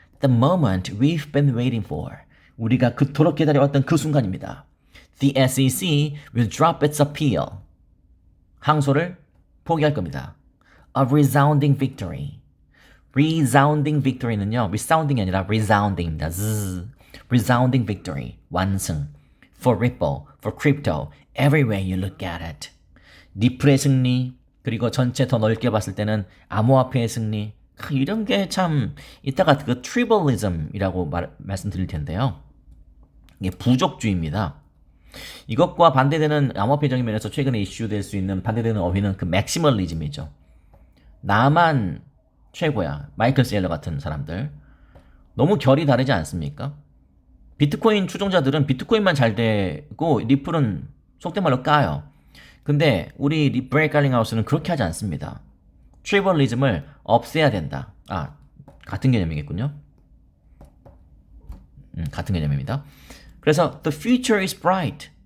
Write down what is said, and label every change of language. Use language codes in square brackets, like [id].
[en] The moment we've been waiting for. [ko] 우리가 그토록 기다려왔던 그 순간입니다. [en] The SEC will drop its appeal. [ko] 항소를 포기할 겁니다. [en] A resounding victory. resounding victory는요. [ko] resounding이 아니라 resounding입니다. [en] resounding victory. 완승. For Ripple, for crypto, every way you look at it. [ko] 리플의 승리, 그리고 전체 더 넓게 봤을 때는 암호화폐의 승리. 이런 게 참 이따가 그 tribalism이라고 말씀드릴 텐데요. 이게 부족주의입니다. 이것과 반대되는 암호화폐적인 면에서 최근에 이슈될 수 있는 반대되는 어휘는 그 맥시멀리즘이죠. 나만 최고야. 마이클 세일러 같은 사람들. 너무 결이 다르지 않습니까? 비트코인 추종자들은 비트코인만 잘 되고 리플은 속된 말로 까요. 근데 우리 브레이크 갈링하우스는 그렇게 하지 않습니다. 트리벌리즘을 없애야 된다. 같은 개념이겠군요. 같은 개념입니다. [en] 그래서 The future is bright.